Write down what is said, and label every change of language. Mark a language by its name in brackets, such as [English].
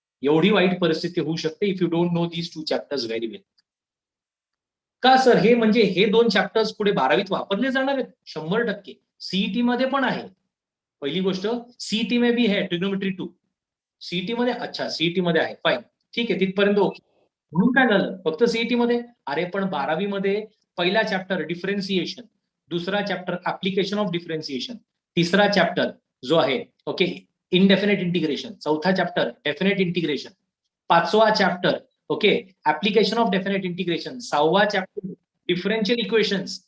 [Marathi] एवढी वाईट परिस्थिती होऊ शकते [English] If you don't know these 2 chapters very well. [Marathi] का सर, हे म्हणजे हे 2 चॅप्टर्स पुढे 12वीत वापरले जाणार आहेत? 100%. सीईटी मध्ये पण आहे. पहिली गोष्ट, [Hindi] सीईटी में भी है ट्रिग्नोमेट्री 2. [Marathi] सीईटी मध्ये, अच्छा सीईटी मध्ये आहे, फाईन, ठीक आहे, तिथपर्यंत ओके. म्हणून काय झालं फक्त सीईटी मध्ये? अरे पण 12वी मध्ये पहिला चॅप्टर डिफरन्सिएशन, दुसरा चॅप्टर ऍप्लिकेशन ऑफ डिफरन्सिएशन, तिसरा चॅप्टर जो आहे ओके इनडेफिनेट इंटिग्रेशन, चौथा चॅप्टर डेफिनेट इंटिग्रेशन, पाचवा chapter okay application of definite integration, 6वा chapter differential equations.